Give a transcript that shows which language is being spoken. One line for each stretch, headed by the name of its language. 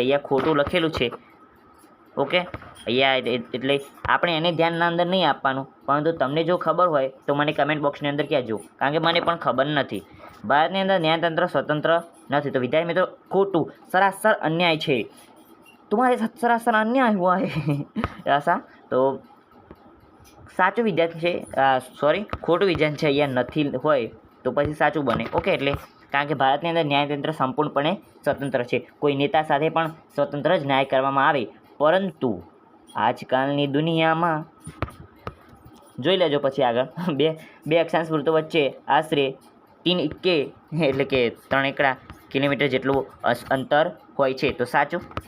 Gujarati: અહીંયા ખોટું લખેલું છે. ઓકે, અહીંયા એટલે આપણે એને ધ્યાનના અંદર નહીં આપવાનું, પરંતુ તમને જો ખબર હોય તો મને કમેન્ટ બોક્સની અંદર કહેજો, કારણ કે મને પણ ખબર નથી. ભારતની અંદર ન્યાયતંત્ર સ્વતંત્ર નથી. તો વિદ્યાર્થી મિત્રો ખોટું, સરાસર અન્યાય છે.
Hindi: तुम्हारे साथ सरासर अन्याय हुआ है ऐसा.
Gujarati: तो સાચું વિધાન છે, સોરી ખોટું વિધાન છે અહીંયા નથી હોય તો પછી સાચું બને. ઓકે, એટલે કારણ કે ભારતની અંદર ન્યાયતંત્ર સંપૂર્ણપણે સ્વતંત્ર છે. કોઈ નેતા સાથે પણ સ્વતંત્ર જ ન્યાય કરવામાં આવે. પરંતુ આજકાલની દુનિયામાં જોઈ લેજો પછી આગળ બે અક્ષાંશ વૃત્તો વચ્ચે આશરે 3 કે એટલે કે 3 એકડા કિલોમીટર જેટલું અંતર હોય છે. તો સાચું.